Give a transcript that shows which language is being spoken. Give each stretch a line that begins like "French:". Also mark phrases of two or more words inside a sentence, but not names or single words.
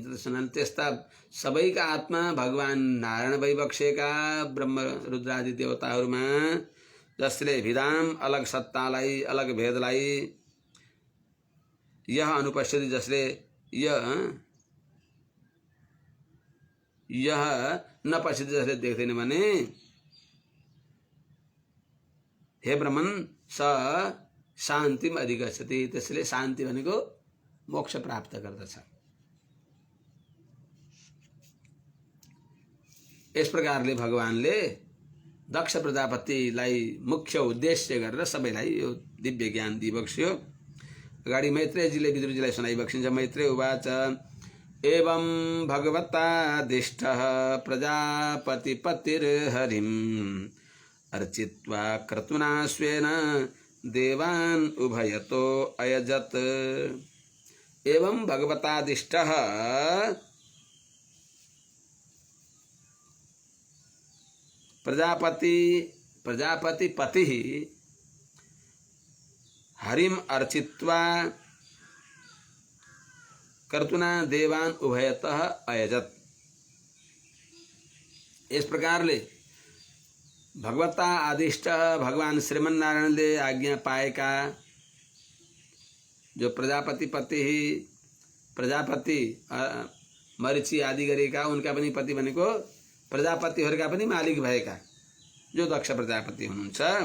Nepali: त्यसैले त्यस्ता सबैका आत्मा भगवान नारायण भइबक्सेका ब्रह्म रुद्रादि देवताहरूमा जसले विधाम अलग सत्तालाई, अलग भेदलाई यह अनुपस्थिति, जसले यह नपस्थिति, जसले देख्दैन भने हे ब्रह्मन
Sanskrit: स शान्तिम अधिगच्छति,
Nepali: त्यसले शान्ति भनेको मोक्ष प्राप्त गर्दछ। यस प्रकारले भगवानले दक्ष प्रजापतिलाई मुख्य उद्देश्य गरेर सबैलाई यो दिव्य ज्ञान दिइबक्स्यो। अगाडि मैत्रेयजीले विदुरजीलाई सुनाइबक्सिन्छ।
Sanskrit: मैत्रेय उवाच एवं भगवतादिष्टः प्रजापतिपतिर्हरिम् अर्चित्वा क्रतुना स्वेन देवान् उभयतो अयजत्। एवं भगवतादिष्टः प्रजापतिपति हरिम अर्चित्वा कर्तुना देवान उभयतः अयजत।
Nepali: इस प्रकारले भगवता आदिष्ट भगवान श्रीमन्नारायणले आज्ञा पाएका जो प्रजापति मरीचि आदि गरेका उनका पनि पति भनेको प्रजापतिहरूका पनि मालिक भएका जो दक्ष प्रजापति हुनुहुन्छ,